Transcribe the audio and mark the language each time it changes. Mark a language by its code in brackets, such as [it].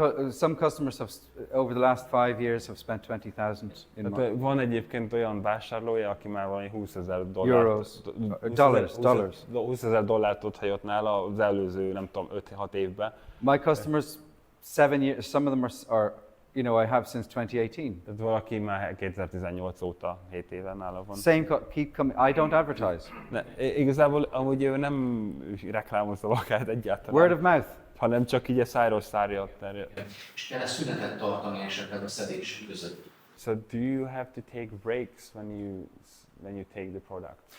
[en] Some customers have, over the last 5 years, have spent 20,000 in [hu] Tehát van egyébként olyan vásárlója, aki már valami $20,000 [en] Euros. Dollars. [hu] $20,000 ott hagyott nála az előző, nem tudom, 5-6 évben. [en] My customers, 7 years, some of them are, you know, I have since 2018. [hu] Tehát valaki már 2018 óta 7 éve nála van. [en] Keep coming. I don't advertise. [hu] Igazából amúgy ő nem reklámozza magát egyáltalán. [en] Word of mouth. [hu] Hanem csak így a szájról szárja terjed. És kell szünetet tartani esetleg a szedés között. [en] So do you have to take breaks when you take the product?